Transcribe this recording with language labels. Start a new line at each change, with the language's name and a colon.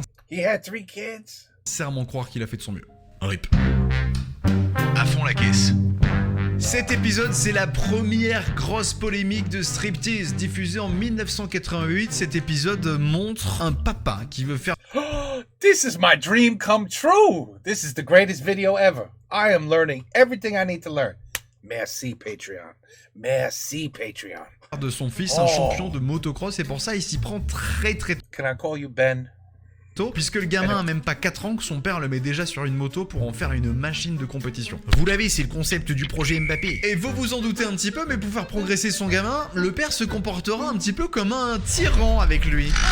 English: He had 3 kids.
French: sincèrement croire qu'il a fait de son mieux. RIP. À fond la caisse. Cet épisode, c'est la première grosse polémique de Striptease. Diffusée en 1988, cet épisode montre un papa qui veut faire...
English: This is my dream come true. This is the greatest video ever. I am learning everything I need to learn.
French: Merci Patreon. Merci Patreon. de son fils un champion de motocross et pour ça, il s'y prend très
English: Can I call you Ben?
French: tôt, puisque le gamin a même pas 4 ans que son père le met déjà sur une moto pour en faire une machine de compétition. Vous l'avez, c'est le concept du projet Mbappé. Et vous vous en doutez un petit peu, mais pour faire progresser son gamin, le père se comportera un petit peu comme un tyran avec lui.